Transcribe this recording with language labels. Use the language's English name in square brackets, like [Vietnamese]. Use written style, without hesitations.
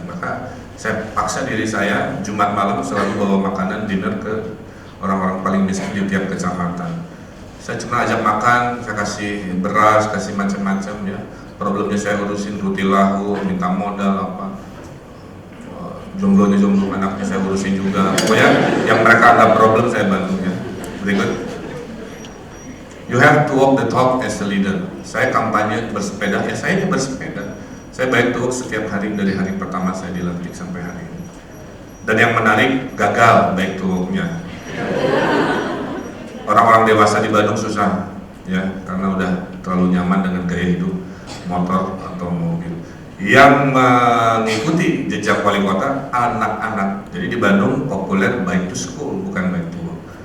[Indonesian] Maka saya paksa diri saya Jumat malam selalu bawa makanan dinner ke orang-orang paling miskin di tiap kecamatan. Saya cuma ajak makan, saya kasih beras, kasih macam-macam ya. Problemnya saya urusin roti lahu, minta modal apa. Jomblo anaknya saya urusin juga. Pokoknya yang mereka anggap problem saya bantu ya. Berikut. [English] You have to walk the talk as a leader. [Indonesian] Saya kampanye bersepeda, ya saya ini bersepeda. Saya [English] bike to work [Indonesian] setiap hari dari hari pertama saya dilantik sampai hari ini. Dan yang menarik, gagal bike to work-nya. Orang-orang dewasa di Bandung susah ya karena udah terlalu nyaman dengan gaya hidup motor atau mobil. Yang mengikuti jejak wali kota anak-anak. Jadi di Bandung populer [English] bike to school [Indonesian] bukan [English] bike to work.